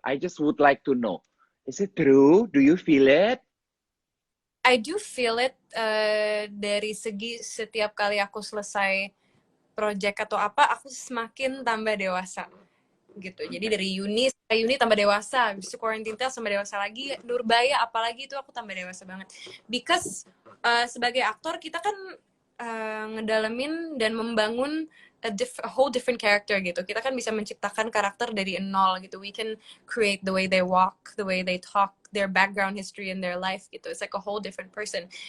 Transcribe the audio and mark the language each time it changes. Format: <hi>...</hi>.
<en>I just would like to know, is it true? Do you feel it? I do feel it,</en> <id>dari segi setiap kali aku selesai project atau apa, aku semakin tambah dewasa gitu. Jadi dari uni tambah dewasa, habis itu quarantine test tambah dewasa lagi, Nurbaya apalagi itu aku tambah dewasa banget. Because sebagai aktor kita kan ngedalamin dan membangun</id> <en>a whole different character</en> <id>gitu. Kita kan bisa menciptakan karakter dari nol gitu.</id> <en>We can create the way they walk, the way they talk, their background history in their life gitu. It's like a whole different person.</en>